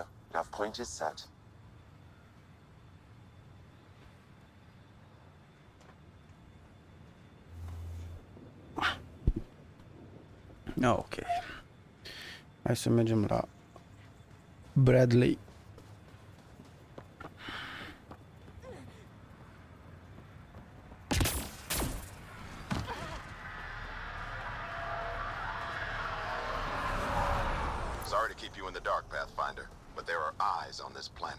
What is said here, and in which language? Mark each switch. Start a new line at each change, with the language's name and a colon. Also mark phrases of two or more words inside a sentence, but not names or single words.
English: Nav point is set. اوكي.
Romanian: Hai să mergem la Bradley.
English: Sorry to keep you in the dark, Pathfinder, but there are eyes on this planet.